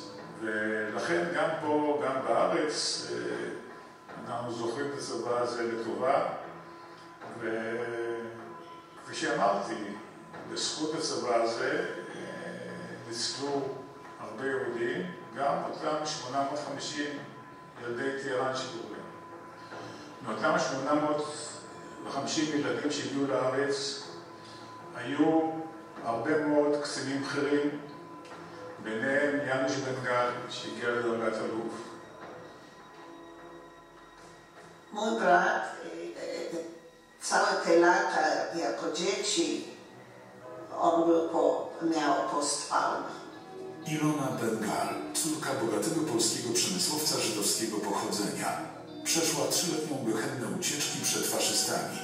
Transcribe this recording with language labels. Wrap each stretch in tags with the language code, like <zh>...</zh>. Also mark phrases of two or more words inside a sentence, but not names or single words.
<he>ולכן גם פה, גם בארץ, אנחנו זוכרים את הצבא הזה לטובה, וכפי שאמרתי, בזכות הצבא הזה ניצלו הרבה יהודים, גם אותם 850 ילדי טהרן שגורים. מאותם 850 ילדים שהגיעו לארץ, היו הרבה מאוד קצינים בכירים, ביניהם יאנוש בן גל, שהגיע לדרגת אלוף.</he> <pl>Mój brat, całe te lata jako dzieci, on miał posttraumę. Ilona Bengal, córka bogatego polskiego przemysłowca żydowskiego pochodzenia, przeszła 3-letnią gehennę ucieczki przed faszystami.</pl>